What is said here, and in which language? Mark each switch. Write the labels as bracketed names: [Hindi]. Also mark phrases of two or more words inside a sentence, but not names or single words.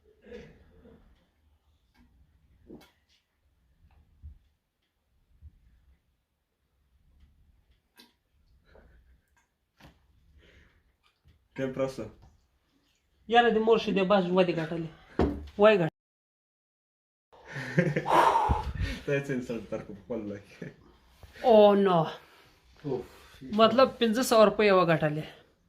[Spanish] ¿Qué pasa? [Pashto] یاره د مور شیدې بس ودې ګټلې وای ګټ [Spanish] Te vas a insultar con Juan. [Pashto] او نو مطلب 500 روپۍ وګټلې